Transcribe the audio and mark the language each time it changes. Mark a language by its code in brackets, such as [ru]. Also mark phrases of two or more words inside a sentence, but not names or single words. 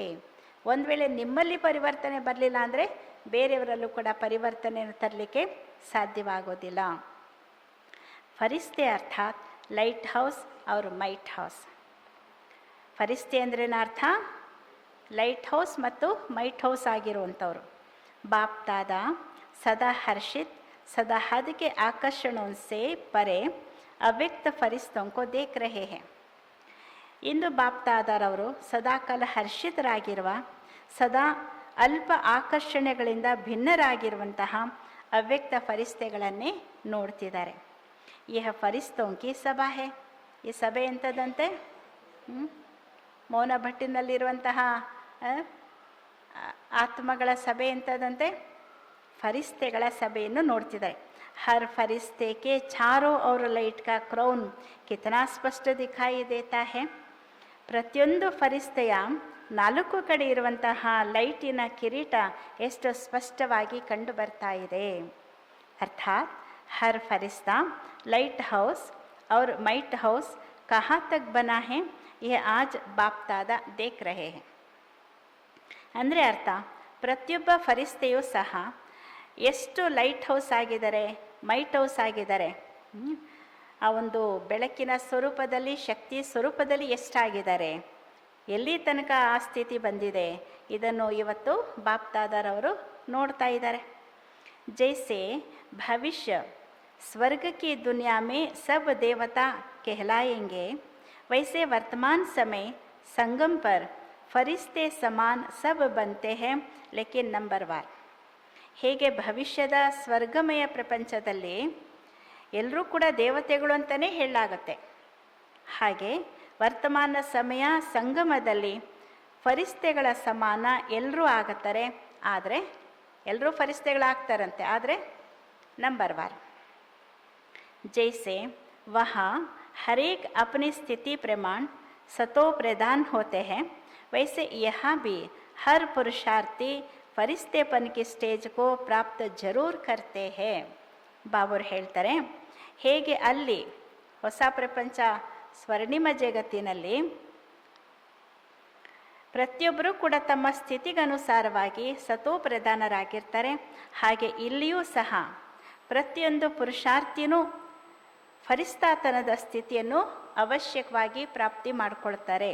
[kn] ಒಂದು ವೇಳೆ ನಿಮ್ಮಲ್ಲಿ ಪರಿವರ್ತನೆ ಬರಲಿಲ್ಲ ಅಂದರೆ ಬೇರೆಯವರಲ್ಲೂ ಕೂಡ ಪರಿವರ್ತನೆಯನ್ನು ತರಲಿಕ್ಕೆ ಸಾಧ್ಯವಾಗೋದಿಲ್ಲ. [hi] फरिश्ते अर्थात [en] light house [hi] ಅವರು [en] might house. [kn] ಫರಿಸ್ತೆ ಅಂದ್ರೇನ ಅರ್ಥ? [en] light house [kn] ಮತ್ತು [en] might house [kn] ಆಗಿರುವಂಥವ್ರು. [hi] बाप दादा सदा हर्षित सदा हद के आकर्षणों से परे अव्यक्त फरिश्तों को देख रहे हैं. [kn] ಇಂದು ಬಾಪ್ ದಾದಾರವರು ಸದಾಕಾಲ ಹರ್ಷಿತರಾಗಿರುವ, ಸದಾ ಅಲ್ಪ ಆಕರ್ಷಣೆಗಳಿಂದ ಭಿನ್ನರಾಗಿರುವಂತಹ ಅವ್ಯಕ್ತ ಫರಿಸ್ತೆಗಳನ್ನೇ ನೋಡ್ತಿದ್ದಾರೆ. [hi] यह फरिश्तों की सभा है. [kn] ಈ ಸಭೆ ಎಂಥದ್ದಂತೆ? ಮೌನ ಭಟ್ಟಿನಲ್ಲಿರುವಂತಹ ಆತ್ಮಗಳ ಸಭೆ ಎಂಥದಂತೆ ಫರಿಸ್ತೆಗಳ ಸಭೆಯನ್ನು ನೋಡ್ತಿದ್ದಾರೆ. [hi] हर फरिश्ते के चारों ओर लाइट का क्राउन कितना स्पष्ट दिखाई देता है. [kn] ಪ್ರತಿಯೊಂದು ಫರಿಸ್ತೆಯ ನಾಲ್ಕು ಕಡೆ ಇರುವಂತಹ ಲೈಟಿನ ಕಿರೀಟ ಎಷ್ಟು ಸ್ಪಷ್ಟವಾಗಿ ಕಂಡು ಬರ್ತಾ ಇದೆ. [hi] अर्थात हर फरिश्ता [en] light house [hi] और [en] might house [hi] कहाँ तक बना है ये आज बाप दादा देख रहे हैं. [kn] ಅಂದರೆ ಅರ್ಥ, ಪ್ರತಿಯೊಬ್ಬ ಫರಿಸ್ತೆಯೂ ಸಹ ಎಷ್ಟು [en] light house [kn] ಆಗಿದ್ದಾರೆ, [en] might house [kn] ಆಗಿದ್ದಾರೆ, ಆ ಒಂದು ಬೆಳಕಿನ ಸ್ವರೂಪದಲ್ಲಿ, ಶಕ್ತಿ ಸ್ವರೂಪದಲ್ಲಿ ಎಷ್ಟಾಗಿದ್ದಾರೆ, ಎಲ್ಲಿ ತನಕ ಆ ಸ್ಥಿತಿ ಬಂದಿದೆ, ಇದನ್ನು ಇವತ್ತು ಬಾಪ್ ದಾದಾರವರು ನೋಡ್ತಾ ಇದ್ದಾರೆ. [hi] जैसे भविष्य स्वर्ग की दुनिया में सब देवता कहलाएंगे, वैसे वर्तमान समय संगम पर फरिश्ते समान सब बनते हैं, लेकिन नंबर वार. [kn] ಹೇಗೆ ಭವಿಷ್ಯದ ಸ್ವರ್ಗಮಯ ಪ್ರಪಂಚದಲ್ಲಿ ಎಲ್ಲರೂ ಕೂಡ ದೇವತೆಗಳು ಅಂತಲೇ ಹೇಳಲಾಗುತ್ತೆ, ಹಾಗೆ ವರ್ತಮಾನ ಸಮಯ ಸಂಗಮದಲ್ಲಿ ಫರಿಸ್ತೆಗಳ ಸಮಾನ ಎಲ್ಲರೂ ಆಗುತ್ತಾರೆ. ಆದರೆ ಎಲ್ಲರೂ ಫರಿಸ್ತೆಗಳಾಗ್ತಾರಂತೆ, ಆದರೆ ನಂಬರ್ ವಾರ್. [hi] जैसे वहाँ हर एक अपनी स्थिति प्रमाण सतो प्रदान होते हैं, वैसे यहाँ भी हर पुरुषार्थी फरिश्तेपन की स्टेज को प्राप्त जरूर करते हैं. [kn] ಬಾಬರು ಹೇಳ್ತಾರೆ, ಹೇಗೆ ಅಲ್ಲಿ ಹೊಸ ಪ್ರಪಂಚ ಸ್ವರ್ಣಿಮ ಜಗತ್ತಿನಲ್ಲಿ ಪ್ರತಿಯೊಬ್ಬರೂ ಕೂಡ ತಮ್ಮ ಸ್ಥಿತಿಗನುಸಾರವಾಗಿ ಸತೋ ಪ್ರಧಾನರಾಗಿರ್ತಾರೆ, ಹಾಗೆ ಇಲ್ಲಿಯೂ ಸಹ ಪ್ರತಿಯೊಂದು ಪುರುಷಾರ್ಥಿನೂ ಫರಿಸ್ತಾತನದ ಸ್ಥಿತಿಯನ್ನು ಅವಶ್ಯಕವಾಗಿ ಪ್ರಾಪ್ತಿ ಮಾಡಿಕೊಳ್ತಾರೆ.